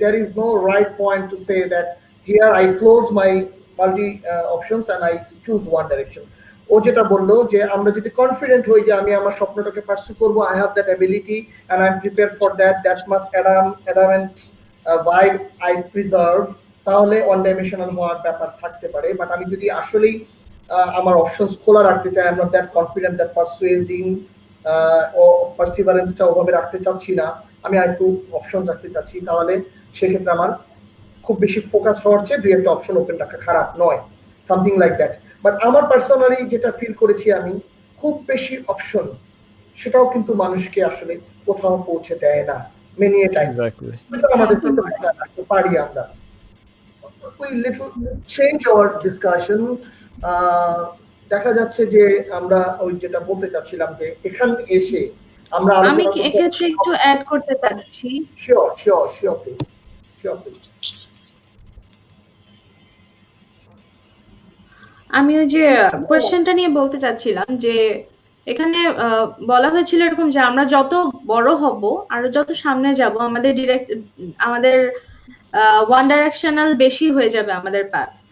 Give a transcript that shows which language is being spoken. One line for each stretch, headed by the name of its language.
English: There is no right point to say that here I close my multi options and I choose one direction.
Bangla: ও যেটা বললো যে আমরা যদি confident হই যে আমি আমার স্বপ্নটাকে পার্সু করবো,
English: I have that ability and I'm prepared for that much adamant vibe I preserve,
Bangla: তাহলে ওয়ান ডাইমেনশনাল হওয়ার ব্যাপার থাকতে পারে। বাট আমি যদি আসলেই আমার অপশনস খোলা রাখতে চাই, আমরা দ্যাট কনফিডেন্ট, দ্যাট পারসুয়েডিং ও পারসিভারেন্সটা ওভাবে রাখতে চাচ্ছি না, আমি আর একটু অপশন রাখতে চাচ্ছি, তাহলে সেক্ষেত্রে আমার খুব বেশি ফোকাস হওয়ার চেয়ে দুই একটা অপশন ওপেন রাখা খারাপ নয়, সামথিং লাইক দ্যাট। বাট আমার পার্সোনালি যেটা ফিল করেছি আমি, খুব বেশি অপশন সেটাও কিন্তু মানুষকে আসলে কোথাও পৌঁছে দেয় না, মেনি এ টাইমস। আমাদের রাখতে পারি আমরা।
English: We little change our discussion.
Bangla: দেখা যাচ্ছে যে আমরা ওই যেটা বলতে চাচ্ছিলাম যে এখানে এসে আমরা আমি এক্ষেত্রে একটু অ্যাড করতে চাচ্ছি। Sure please. আমি ওই যে কোয়েশ্চেনটা নিয়ে বলতে চাচ্ছিলাম যে এখানে বলা হয়েছিল এরকম যে আমরা যত বড় হব আর যত সামনে যাব আমাদের ওয়ান ডাইরেকশনাল বেশি হয়ে যাবে আমাদের পাথ।